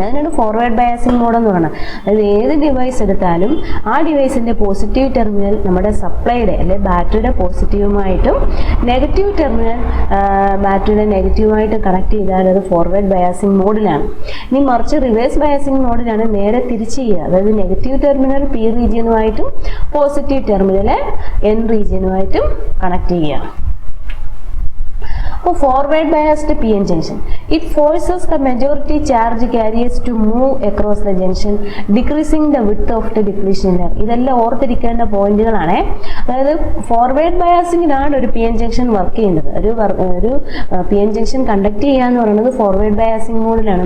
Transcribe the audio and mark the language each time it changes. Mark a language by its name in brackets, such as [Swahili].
[Malayalam] അതിനാണ് forward biasing mode എന്ന് പറയുന്നത്. അതായത് ഏത് ഡിവൈസ് എടുത്താലും ആ ഡിവൈസിൻ്റെ പോസിറ്റീവ് ടെർമിനൽ നമ്മുടെ സപ്ലൈയുടെ അല്ലെ ബാറ്ററിയുടെ പോസിറ്റീവുമായിട്ടും നെഗറ്റീവ് ടെർമിനൽ ബാറ്ററിയുടെ നെഗറ്റീവുമായിട്ട് കണക്ട് ചെയ്താൽ അത് ഫോർവേഡ് ബയാസിങ് മോഡിലാണ്. ഇനി മറിച്ച് റിവേഴ്സ് ബയാസിങ് മോഡിലാണ് നേരെ തിരിച്ച് ചെയ്യുക. അതായത് negative terminal P റീജിയനുമായിട്ടും positive terminal N റീജിയനുമായിട്ടും connect ചെയ്യുക. [English] Forward biased PN junction. It forces the majority charge carriers to move across the junction, decreasing the width of the depletion layer. [Malayalam] ഇതെല്ലാം ഓർത്തിരിക്കേണ്ട പോയിന്റുകളാണ്. അതായത് forward ബയാസിങ്ങിനാണ് ഒരു പി എൻ ജംഗ്ഷൻ വർക്ക് ചെയ്യുന്നത്. ഒരു P N junction conduct ചെയ്യുക എന്ന് പറയുന്നത് ഫോർവേഡ് ബയാസിങ് മോഡിലാണ്.